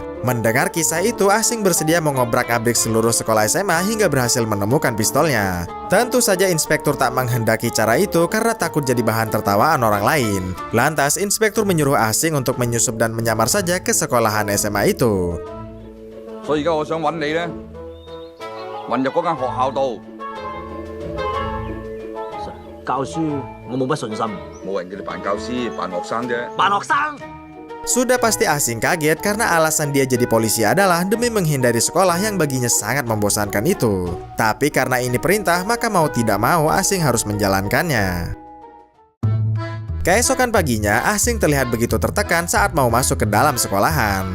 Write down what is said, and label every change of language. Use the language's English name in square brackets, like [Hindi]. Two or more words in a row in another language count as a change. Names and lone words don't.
[Indonesian] Mendengar kisah itu, Asing bersedia mengobrak-abrik seluruh sekolah SMA hingga berhasil menemukan pistolnya. Tentu saja inspektur tak menghendaki cara itu karena takut jadi bahan tertawaan orang lain. Lantas inspektur menyuruh Asing untuk menyusup dan menyamar saja ke sekolahan SMA itu. [Cantonese] 所以而家我想揾你咧，混入嗰間學校度。教書我冇乜信心，冇人叫你扮教師，扮學生啫。扮學生。 [Indonesian] Sudah pasti Asing kaget karena alasan dia jadi polisi adalah demi menghindari sekolah yang baginya sangat membosankan itu. Tapi karena ini perintah, maka mau tidak mau Asing harus menjalankannya. Keesokan paginya, Asing terlihat begitu tertekan saat mau masuk ke dalam sekolahan.